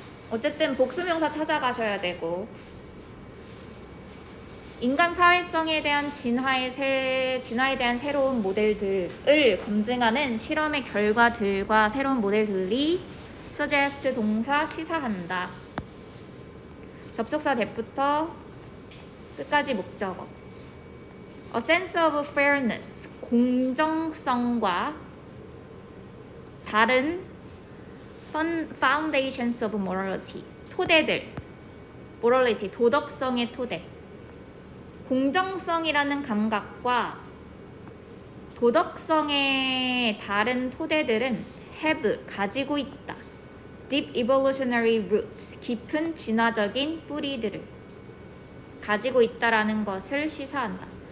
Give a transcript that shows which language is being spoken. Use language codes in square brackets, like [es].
[ko] 어쨌든 복수명사 찾아가셔야 되고 인간 사회성에 대한 진화에 대한 새로운 모델들을 검증하는 실험의 결과들과 새로운 모델들이 suggest 동사 시사한다. 접속사 that부터 끝까지 목적어. [en] A sense of fairness, [ko] 공정성과 다른 [en] foundations of morality, [ko] 토대들, [en] morality, [ko] 도덕성의 토대. 공정성이라는 감각과 도덕성의 다른 토대들은 have, 가지고 있다. [en] Deep evolutionary roots, [ko] 깊은 진화적인 뿌리들을 가지고 있다라는 것을 시사한다.